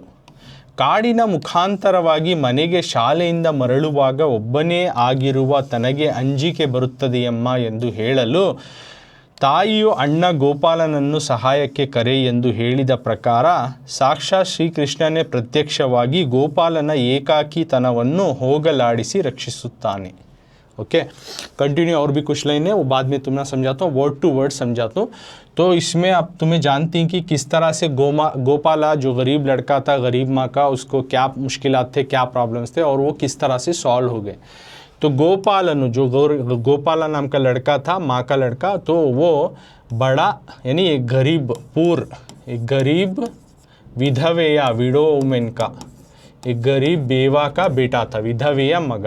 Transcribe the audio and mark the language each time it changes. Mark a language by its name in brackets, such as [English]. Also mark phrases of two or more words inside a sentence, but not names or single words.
[Kannada] ಕಾಡಿನ ಮುಖಾಂತರವಾಗಿ ಮನೆಗೆ ಶಾಲೆಯಿಂದ ಮರಳುವಾಗ ಒಬ್ಬನೇ ಆಗಿರುವ ತನಗೆ ಅಂಜಿಕೆ ಬರುತ್ತದೆಯಮ್ಮ ಎಂದು ಹೇಳಲು ತಾಯಿಯು ಅಣ್ಣ ಗೋಪಾಲನನ್ನು ಸಹಾಯಕ್ಕೆ ಕರೆ ಎಂದು ಹೇಳಿದ ಪ್ರಕಾರ ಸಾಕ್ಷಾತ್ ಶ್ರೀಕೃಷ್ಣನೇ ಪ್ರತ್ಯಕ್ಷವಾಗಿ ಗೋಪಾಲನ ಏಕಾಕಿತನವನ್ನು ಹೋಗಲಾಡಿಸಿ ರಕ್ಷಿಸುತ್ತಾನೆ. [Hindi] ओके. कंटिन्यू और भी कुछ लाइन है वो बाद में तुम्हें समझाता हूँ, [English] word to word [Hindi] समझाता हूँ. तो इसमें अब तुम्हें जानती हैं कि किस तरह से गोपाला जो गरीब लड़का था गरीब माँ का, उसको क्या मुश्किलात थे, क्या प्रॉब्लम्स थे और वो किस तरह से सॉल्व हो गए. तो गोपालन जो गोपाला नाम का लड़का था, माँ का लड़का, तो वो बड़ा यानी एक गरीब एक गरीब विधवेया [English] widow women [Hindi] का एक गरीब बेवा का बेटा था, [Kannada] ವಿಧವೆಯ ಮಗ.